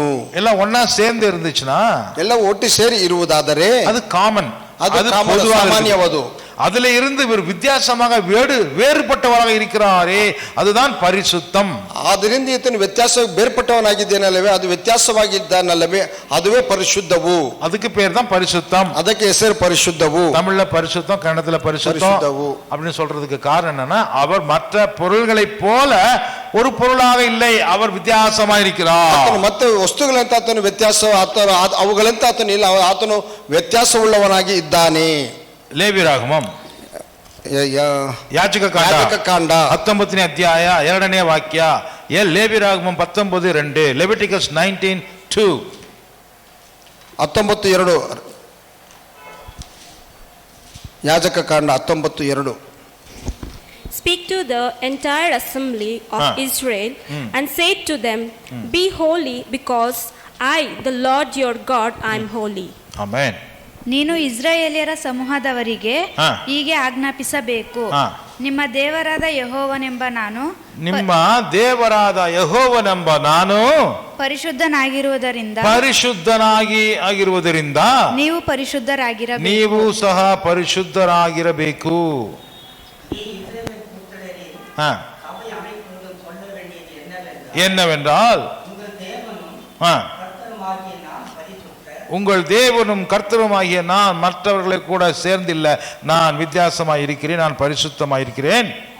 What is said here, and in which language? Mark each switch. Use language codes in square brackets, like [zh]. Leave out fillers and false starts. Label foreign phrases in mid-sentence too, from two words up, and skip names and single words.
[ta] எல்லாம் ஒண்ணா சேர்ந்து இருந்துச்சுன்னா, [kn] ಎಲ್ಲ ಒಟ್ಟು ಸೇರಿ ಇರುವುದಾದರೆ [ta] அது காமன், [kn] ಅದು ಸಾಮಾನ್ಯವಾದು. [ta] அதுல இருந்து இவர் வித்தியாசமாக வேறுபட்டவராக இருக்கிறாரே, அதுதான் பரிசுத்தம். [kn] ಆದ್ದರಿಂದ ಈತನು ವ್ಯತ್ಯಾಸ ಬೇರ್ಪಟ್ಟವನಾಗಿದ್ದೇನಲ್ಲವೇ, ಅದು ವ್ಯತ್ಯಾಸವಾಗಿದ್ದಾನಲ್ಲವೇ, அதுவே ಪರಿಶುದ್ಧವು. [ta] அதுக்கு பேர் தான் பரிசுத்தம். [kn] ಅದಕ್ಕೆ ಹೆಸರು ಪರಿಶುದ್ಧವು. [ta] தமிழ்ல பரிசுத்தம், கன்னடத்துல பரிசுத்தம் அப்படின்னு சொல்றதுக்கு காரணம் என்னன்னா, அவர் மற்ற பொருள்களை போல ஒரு பொருளாக இல்லை, அவர் வித்தியாசமா இருக்கிறார். [kn] ಮತ್ತೆ ವಸ್ತುಗಳಂತ ಆತನು ವ್ಯತ್ಯಾಸ, ಅವುಗಳಂತ ಆತನು ಇಲ್ಲ, ಆತನು ವ್ಯತ್ಯಾಸವುಳ್ಳವನಾಗಿ ಇದ್ದಾನೆ. ಲೇವಿಯರಾಗಮಂ ಯಾಜಕಕಾಂಡ 19ನೇ ಅಧ್ಯಾಯ 2ನೇ ವಾಕ್ಯ. ಲೇವಿಯರಾಗಮಂ 19:2, ಲೆವಿಟಿಕಸ್ 19:2. 19:2 ಯಾಜಕಕಾಂಡ 19:2. [en] Speak to the entire assembly of Israel and say to them, be holy because I, the Lord your God, I am holy. Amen. [kn] ನೀನು ಇಸ್ರಾಯೇಲ್ಯರ ಸಮೂಹದವರಿಗೆ ಹೀಗೆ ಆಜ್ಞಾಪಿಸಬೇಕು, ನಿಮ್ಮ ದೇವರಾದ ಯೆಹೋವನೆಂಬ ನಾನು ಪರಿಶುದ್ಧನಾಗಿರುವುದರಿಂದ ನೀವು ಪರಿಶುದ್ಧರಾಗಿರಬೇಕು, ನೀವು ಸಹ ಪರಿಶುದ್ಧರಾಗಿರಬೇಕು. [ta] என்னவென்றால் உங்கள் தேவனும் கர்த்தருமாகிய நான் மற்றவர்களை கூட சேர்ந்தில்ல, நான் வித்தியாசமாய் இருக்கிறேன், நான் பரிசுத்தமாய் இருக்கிறேன்.